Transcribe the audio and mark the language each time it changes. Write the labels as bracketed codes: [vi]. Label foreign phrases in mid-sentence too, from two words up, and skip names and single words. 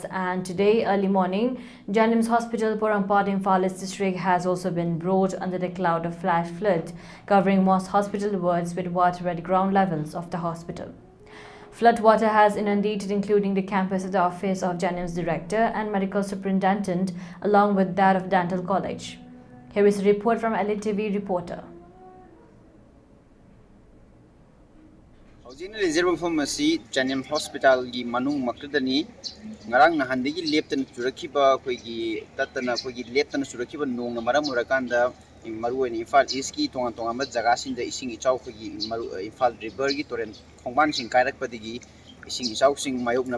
[en] and today early morning, Janim's Hospital Porampad Imphal district has also been brought under the cloud of flash flood, covering most hospital wards with water at ground levels of the hospital. Flood water has inundated including the campus of the office of Janim's director and medical superintendent, along with that of Dental College. Here is a report from ELITETV reporter. [mni] Janim Hospital gi manung makdani ngarang nahandigi leptan churakiba koigi tatana koigi leptan churakiba nong maram murakanda maru in Imphal East ki tonga tonga ma jaga sin da ising ichau koigi maru Imphal River gi torrent khongban sing kairak padigi ising ichau sing mayok na